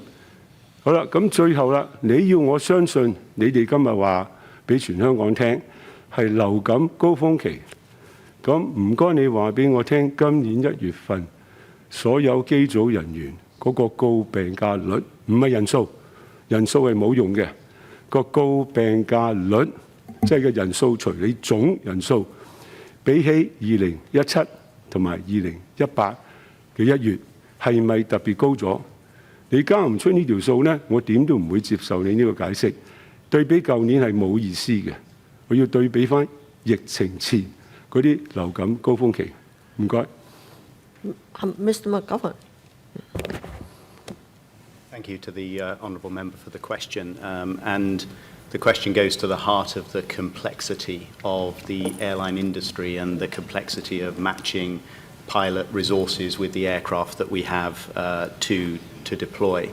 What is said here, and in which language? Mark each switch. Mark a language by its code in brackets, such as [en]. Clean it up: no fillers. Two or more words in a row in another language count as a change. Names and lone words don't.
[yue] 好啦，咁最後啦，你要我相信你哋今日話俾全香港聽係流感高峰期，咁唔該你話俾我聽，今年1月份所有機組人員嗰個告病假率，唔係人數，人數係冇用嘅，個告病假率即係個人數除你總人數，比起2017同埋2018嘅1月係咪特別高咗？你交唔出呢條數呢，我點都唔會接受你呢個解釋。對比舊年係冇意思嘅，我要對比翻疫情前嗰啲流感高峰期。唔該。 [en] Mr.McGOWEN. Thank you to the honourable member for the question. And the question goes to the heart of the complexity of the airline industry and the complexity of matching pilot resources with the aircraft that we have to deploy.